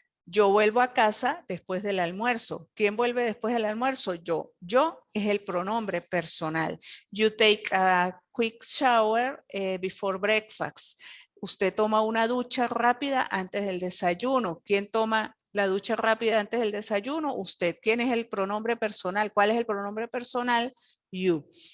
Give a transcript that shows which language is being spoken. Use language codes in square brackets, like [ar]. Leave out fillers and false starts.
[es] Yo vuelvo a casa después del almuerzo. ¿Quién vuelve después del almuerzo? Yo. Yo es el pronombre personal. [en] You take a quick shower before breakfast. [es] Usted toma una ducha rápida antes del desayuno. ¿Quién toma la ducha rápida antes del desayuno? Usted. ¿Quién es el pronombre personal? ¿Cuál es el pronombre personal? You.